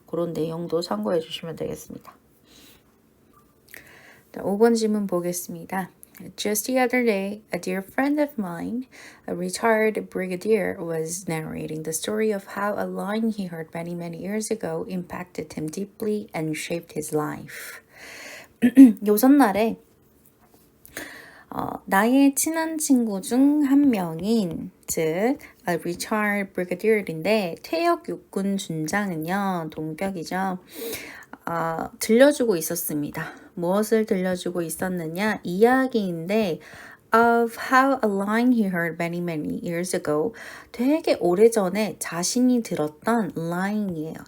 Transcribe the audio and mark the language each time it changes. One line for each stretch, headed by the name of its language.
Korean: 그런 내용도 참고해 주시면 되겠습니다. 5번 질문 보겠습니다.
English: Just the other day, a dear friend of mine, a retired brigadier, was narrating the story of how a line he heard many, many years ago impacted him deeply and shaped his life.
Korean: 요전날에 나의 친한 친구 중 한 명인 즉
English: a retired brigadier
Korean: 인데 퇴역 육군 준장은요 동격이죠. 들려주고 있었습니다. 무엇을 들려주고 있었느냐? 이야기인데
English: of how a line he heard many many years ago
Korean: 되게 오래전에 자신이 들었던 line이에요.